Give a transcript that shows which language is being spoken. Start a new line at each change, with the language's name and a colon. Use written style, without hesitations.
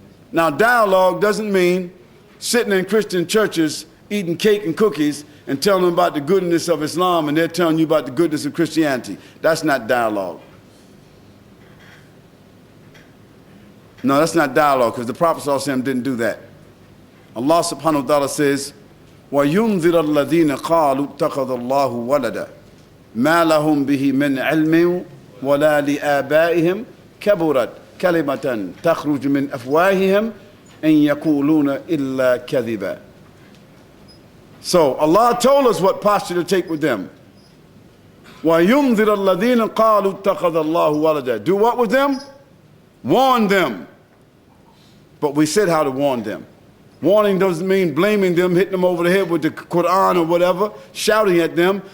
English: Now, dialogue doesn't mean sitting in Christian churches eating cake and cookies and telling them about the goodness of Islam and they're telling you about the goodness of Christianity. That's not dialogue. No, that's not dialogue, because the Prophet ﷺ didn't do that. Allah subhanahu wa ta'ala says,
Arabic: وَيُنذِرَ الَّذِينَ قَالُوا اتَّخَذَ اللَّهُ وَلَدًا مَا لَهُمْ بِهِ مِنْ عِلْمٍ وَلَا لِآبَائِهِمْ كَبُرَتْ كَلِمَةً تَخْرُجُ مِنْ أَفْوَاهِهِمْ إِنْ يَقُولُونَ إِلَّا كَذِبًا.
English: So Allah told us what posture to take with them.
Arabic: وَيُنذِرَ الَّذِينَ قَالُوا اتَّخَذَ اللَّهُ وَلَدًا.
English: Do what with them? Warn them. But we said how to warn them. Warning doesn't mean blaming them, hitting them over the head with the Quran or whatever, shouting at them.